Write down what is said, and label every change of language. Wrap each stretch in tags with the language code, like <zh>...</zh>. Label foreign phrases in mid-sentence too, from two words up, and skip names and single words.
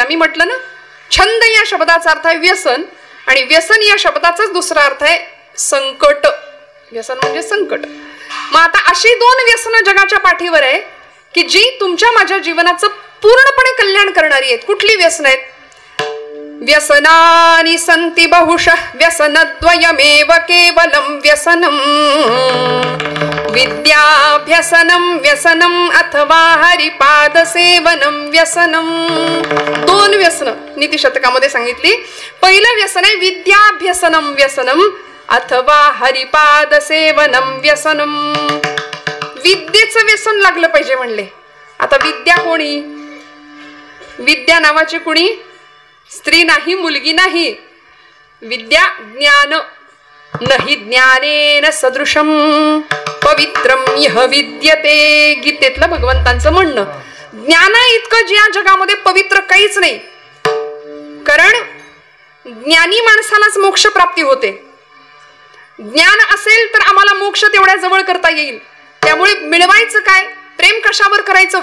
<mr>मी म्हटलं ना, छंद या शब्दाचा अर्थ आहे व्यसन, आणि व्यसन या शब्दाचाच दुसरा अर्थ आहे संकट. व्यसन म्हणजे संकट. मग आता अशी 2 व्यसन जगाच्या पाठीवर आहे की जी तुमच्या माझ्या जीवनाचं पूर्णपणे कल्याण करणारी आहेत. कुठली व्यसन आहेत?</mr> <sa>व्यसनानि संति बहुशः व्यसनद्वयमेव केवलं व्यसनम, विद्याभ्यसनं व्यसनम अथवा हरिपाद सेवनम व्यसनम.</sa> <mr>2 व्यसन नीतिशतकामध्ये सांगितली. पहिलं व्यसन आहे</mr> <sa>विद्याभ्यसनम व्यसनम अथवा हरिपाद सेवनम व्यसनम.</sa> <mr>विद्येचं व्यसन लागलं पाहिजे म्हणले. आता विद्या कोणी? विद्या नावाची कुणी स्त्री नाही, मुलगी नाही. विद्या ज्ञान.</mr> <sa>नहि ज्ञानेन सदृशम पवित्रम यह विद्यते.</sa> <mr>गीतेतलं भगवंतांचं म्हणणं. ज्ञाना इतकं ज्या जगामध्ये पवित्र काहीच नाही. कारण ज्ञानी माणसालाच मोक्ष प्राप्ती होते. ज्ञान असेल तर आम्हाला मोक्ष तेवढ्या जवळ करता येईल. त्यामुळे मिळवायचं काय? प्रेम कशावर करायचं?</mr>